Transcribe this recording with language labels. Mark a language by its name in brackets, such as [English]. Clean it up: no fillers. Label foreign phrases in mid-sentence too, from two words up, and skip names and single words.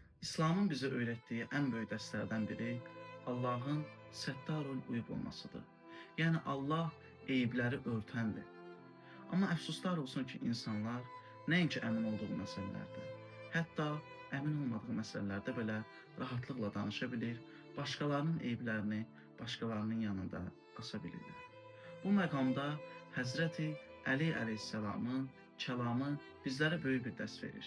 [Turkish] İslamın bize öğrettiği en büyük derslerden biri Allah'ın [Arabic] ستار العيوب [Turkish] olmasıdır. [Azerbaijani] Yani Allah eyibləri örtəndir. Amma əfsuslar olsun ki, insanlar nəinki əmin olduğu məsələlərdə, hətta əmin olmadığı məsələlərdə belə rahatlıqla danışa bilir, başqalarının eyiblərini başqalarının yanında asa bilirlər. Bu məqamda Həzrəti Əli əleyhissalamın kəlamı bizlərə böyük bir dərs verir.